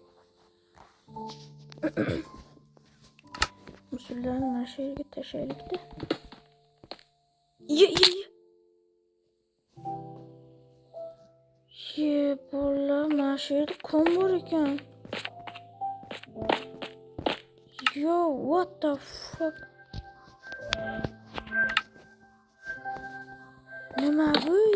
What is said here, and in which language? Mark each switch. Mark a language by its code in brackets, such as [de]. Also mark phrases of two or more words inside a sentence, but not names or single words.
[uz] Musullarni mana shu yerga tashlaylik-da. Ye bola, mana shu yerda kon bor ekan. [en] Yo, what the fuck? [uz] Nima bu?